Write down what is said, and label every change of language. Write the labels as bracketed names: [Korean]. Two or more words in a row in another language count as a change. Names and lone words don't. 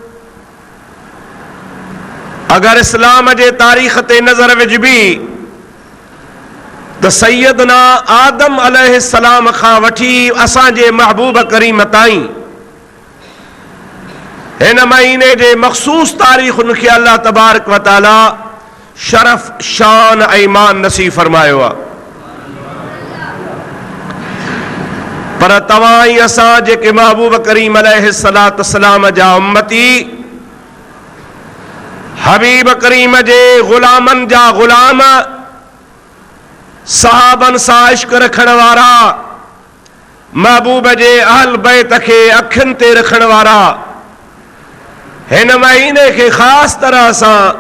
[Sindhi] अगर इस्लाम जे तारीख़ ते नज़र विझबी तो सैयदना आदम अलैहिस्सलाम खां वठी असांजे महबूब करीम ताईं हिन महीने जे मखसूस तारीख़ुनि खे [Arabic] الله تبارك وتعالى [Sindhi] शरफ, शान, ईमान नसीब फरमायो आहे। पर तव्हां ई असां जेके महबूब करीम अलैहिस्सलाम जा उम्मती, हबीब करीम जे गुलामन जा गुलाम, सहाबन सां इश्क रखण वारा, महबूब जे अहल बैत के अखियुनि ते रखण वारा, हिन महीने के खास तरह से